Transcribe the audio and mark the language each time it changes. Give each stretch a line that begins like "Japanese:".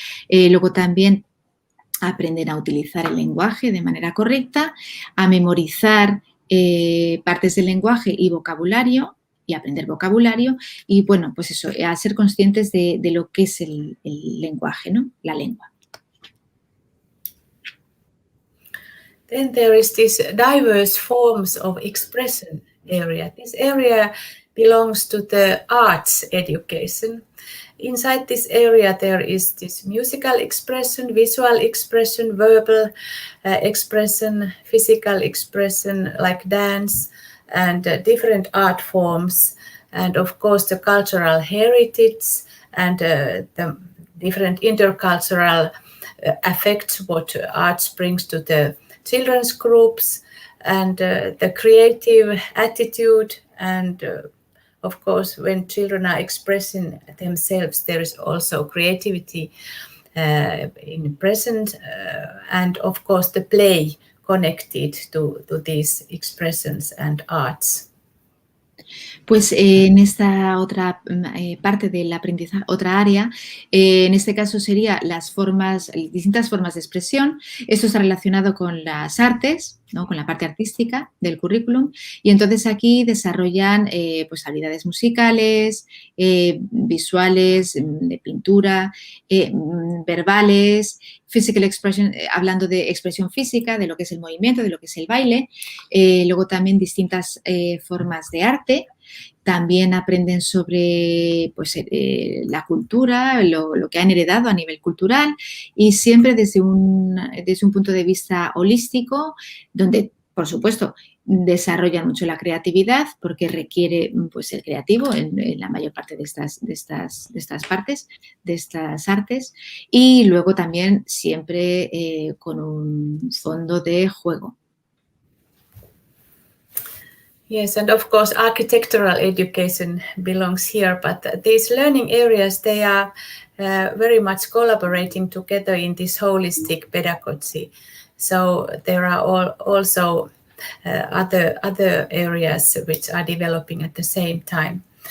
Spanish: Luego también aprenden a utilizar el lenguaje de manera correcta, a memorizar partes del lenguaje y vocabulario, y aprender vocabulario, y bueno, pues eso, a ser conscientes de lo que es el lenguaje, ¿no? La lengua.
English: Then there is this diverse forms of expression area. This area belongs to the arts education. Inside this area, there is this musical expression, visual expression, verbal expression, physical expression like dance, and different art forms, and of course the cultural heritage and the different intercultural effects what arts brings to the children's groups, and the creative attitude, and of course, when children are expressing themselves, there is also creativity in present, and of course the play connected to these expressions and arts.
Spanish: Pues en esta otra parte del aprendizaje, otra área, en este caso sería distintas formas de expresión. Esto está relacionado con las artes, ¿no? Con la parte artística del currículum, y entonces aquí desarrollan pues habilidades musicales, visuales, de pintura, verbales,
English: physical expression,
Spanish: hablando de expresión física, de lo que es el movimiento, de lo que es el baile, luego también distintas formas de arte. También aprenden sobre pues, la cultura, lo que han heredado a nivel cultural, y siempre desde un punto de vista holístico, donde, por supuesto, desarrollan mucho la creatividad porque requiere pues, ser creativo en la mayor parte de estas partes, de estas artes, y luego también siempre con un fondo de juego.
English: Yes, and of course, architectural education belongs here, but these learning areas, they are very much collaborating together in this holistic pedagogy. So there are also other areas which are developing at the same time.